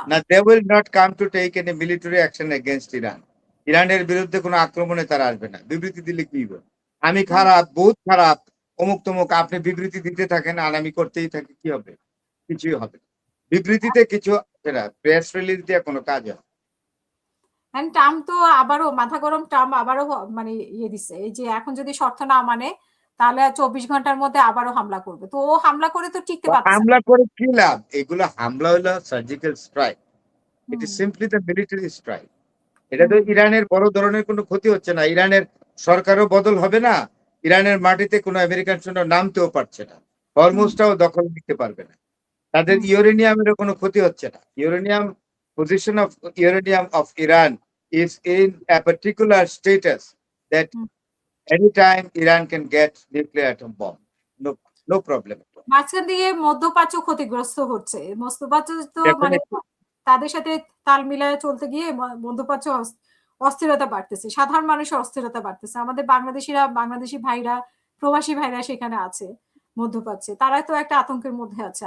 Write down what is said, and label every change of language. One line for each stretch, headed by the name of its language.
English: They will not come to take any military action against Iran.
Bangla: ইরানের বিরুদ্ধে কোনো আক্রমণে তারা আসবে না। বিবৃতি দিলে কি হবে? আমি খারাপ, বহুত খারাপ, অমুক তমুক, আপনি বিবৃতি দিতে থাকেন আর আমি করতেই থাকি, কি হবে? কিছুই হবে না। বিবৃতিতে কিছু প্রেস রিলিজ দিয়ে কোনো কাজ হয়। ট্রাম্প তো আবারও মাথা গরম, ট্রাম্প আবারও মানে ইয়ে দিচ্ছে, এই যে এখন যদি শর্ত না মানে তাহলে 24 ঘন্টার মধ্যে আবারও হামলা করবে। তো ও হামলা করে তো টিকতে পারছে না। হামলা করে কি লাভ? এগুলো হামলা হলো surgical strike.
English: It is simply the military strike.
Bangla: এটা তো ইরানের বড় ধরনের কোনো ক্ষতি হচ্ছে না, ইরানের সরকারও বদল হবে না, ইরানের মাটিতে কোনো আমেরিকান সৈন্য নামতেও পারছে না, হরমুজটাও দখল নিতে পারবে না, তাদের ইউরেনিয়ামেরও কোনো ক্ষতি হচ্ছে না।
English: Position of uranium of Iran is in a particular status that anytime Iran can get nuclear atom bomb. No problem.
Bangla: মাঝখান দিয়ে মধ্যপ্রাচ্য ক্ষতিগ্রস্ত হচ্ছে। মধ্যপ্রাচ্য তো মানে তাদের সাথে তাল মিলায় চলতে গিয়ে মধ্যপ্রাচ্য অস্থিরতা বাড়তেছে, সাধারণ মানুষের অস্থিরতা বাড়তেছে। আমাদের বাংলাদেশি ভাইরা, প্রবাসী ভাইরা সেখানে আছে মধ্যপ্রাচ্যে, তারা তো একটা আতঙ্কের মধ্যে আছে।